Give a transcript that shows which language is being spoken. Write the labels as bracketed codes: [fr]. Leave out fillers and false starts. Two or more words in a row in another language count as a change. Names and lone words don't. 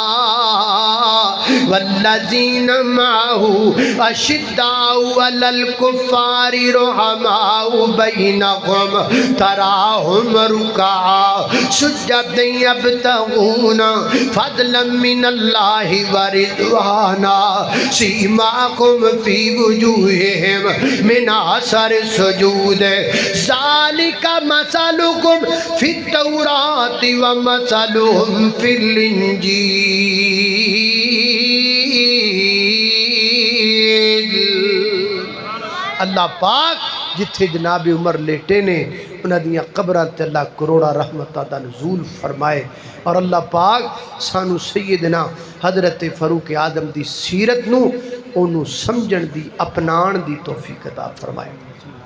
[ar] والذین معه اشداء علی الکفار رحماء بینہم تراہم رکعا سجدا یبتغون فضلا من اللہ ورضوانا سیماکم فی وجوہہم من اثر السجود ذالک مثلکم فی التوراۃ ومثلہم فی الانجیل [pa] اللہ پاک جتھے جناب عمر لیٹے نے انہاں دیاں قبراں تے اللہ کروڑا رحمتاں دا نزول فرمائے اور اللہ پاک سانو سیدنا حضرت فاروق اعظم دی سیرت نو اونوں سمجھن دی اپنان دی توفیق عطا فرمائے